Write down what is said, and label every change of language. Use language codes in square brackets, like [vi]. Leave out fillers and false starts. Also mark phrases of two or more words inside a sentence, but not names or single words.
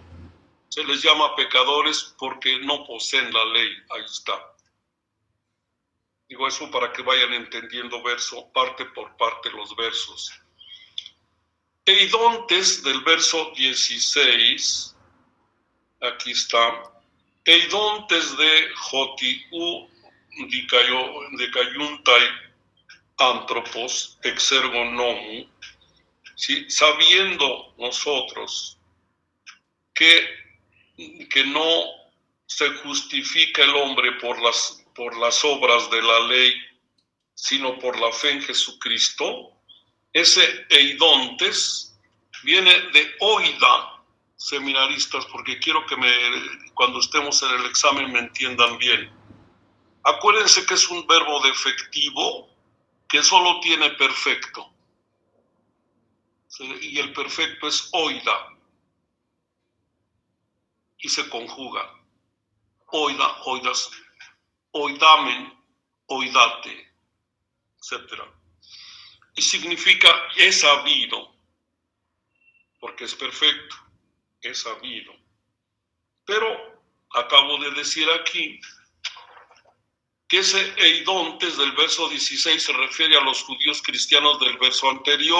[es] Se les llama pecadores porque no poseen la ley. Ahí está. Digo eso para que vayan entendiendo parte por parte los versos. Eidontes del verso 16, aquí está. [el] Εἰδότες δὲ ὅτι οὐ δικαιοῦται ἄνθρωπος ἐξ ἔργων νόμου, ¿sí? [es] Sabiendo nosotros que no se justifica el hombre por las obras de la ley, sino por la fe en Jesucristo. Ese eidontes viene de oida, seminaristas, porque quiero que cuando estemos en el examen me entiendan bien. Acuérdense que es un verbo defectivo que solo tiene perfecto. Y el perfecto es oida. Y se conjuga. [el] οἶδα, οἶδας, οἴδαμεν, οἴδατε, [es] etc. Y significa es sabido, porque es perfecto, es sabido. Pero acabo de decir aquí que ese eidontes del verso 16 se refiere a los judíos cristianos del verso anterior.